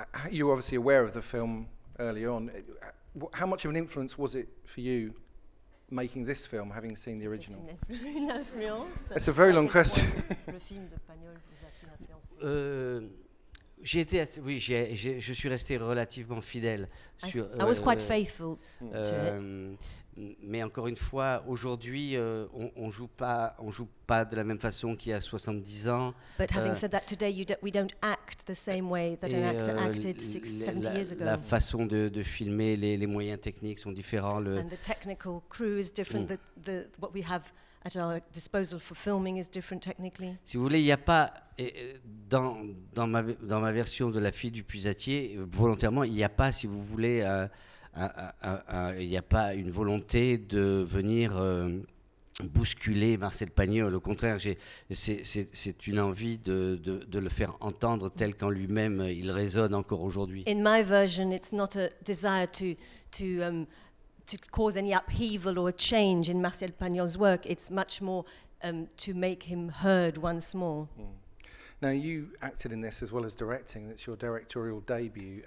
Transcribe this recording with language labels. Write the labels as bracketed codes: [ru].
[en] You were obviously aware of the film early on. How much of an influence was it for you making this film, having seen the original? [fr] Une influence. [en] It's a very long question. [fr] Le film de Pagnol vous a-t-il influencé? Je suis resté relativement fidèle. [en] I was quite faithful to it. [fr] Euh, mais encore une fois, aujourd'hui, on joue pas de la même façon qu'il y a 70 ans. [en] But having said that, today we don't act the same way that an actor acted 70 years ago. [fr] La façon de filmer, les moyens techniques sont différents. [en] And the technical crew is different. What we have at our disposal for filming is different technically. [fr] Si vous voulez, il n'y a pas, dans ma version de La fille du puisatier, volontairement, il n'y a pas, si vous voulez, il n'y a pas une volonté de venir bousculer Marcel Pagnol. Au contraire, c'est une envie de le faire entendre tel qu'en lui-même il résonne encore aujourd'hui. [en] In my version, it's not a desire to cause any upheaval or a change in Marcel Pagnol's work. It's much more to make him heard once more. Now, you acted in this as well as directing. It's your directorial debut.